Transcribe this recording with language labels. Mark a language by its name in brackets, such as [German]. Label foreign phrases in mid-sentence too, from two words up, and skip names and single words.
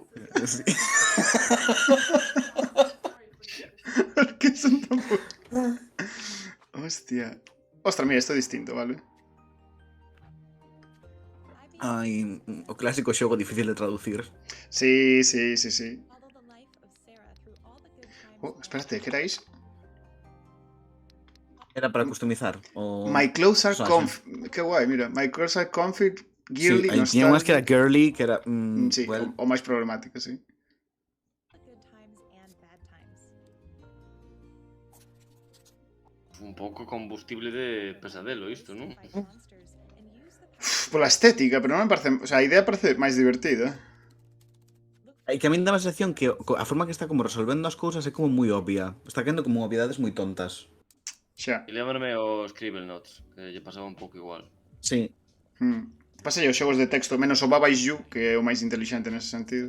[Galician] Sí. Porque son tan Hostia. Ostras, mira, isto é distinto, vale? Ai, o clásico xogo difícil de traducir. Sí. [English] Follow the life of Sarah through all the good times. [Galician] Oh, espérate, que era iso? Era para customizar o... [English] My clothes are [Spanish] o sea, [Galician] comfy. Que guai, mira. [English] My clothes are comfy, [Galician] Sí, [English] girly, [Galician] aí tiña unhas que era [English] nostalgic. [Galician] girly, que era... Sí, [English] well, [Galician] o máis problemático, sí. [English] The good times and bad times. [Galician] Un pouco combustible de pesadelo isto, non? [English] Fight monsters and use the power [Galician] Pola estética, pero non me parece... [Spanish] O sea, [Galician] a idea parece máis divertida. é que a min dá a sensación que a forma que está como resolvendo as cousas é como moi obvia. Está quedando como obviedades moi tontas. Xa. E lembrame o Scribble Notes, que lle pasaba un pouco igual. Sí. Pásale os xogos de texto, menos o Baba Is You, que é o máis inteligente nese sentido.